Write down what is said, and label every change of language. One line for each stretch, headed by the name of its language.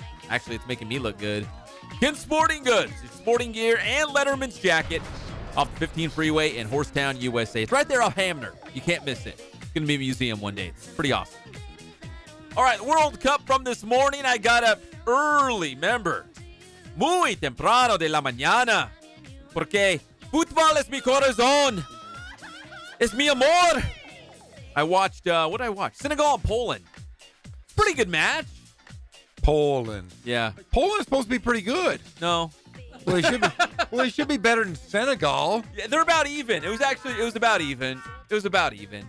English: Actually, it's making me look good. Ken Sporting Goods. It's sporting gear and Letterman's jacket off the 15 freeway in Horsetown, USA. It's right there off Hamner. You can't miss it. It's going to be a museum one day. It's pretty awesome. All right, World Cup from this morning. I got up early, remember.
Spanish: Muy temprano de la mañana. Porque fútbol es mi corazón. Es mi amor.
English: I watched, what did I watch? Senegal and Poland. Pretty good match. Poland. Yeah. Poland's supposed to be pretty good. No. Well, they should be better than Senegal. Yeah, they're about even. It was about even. It was about even.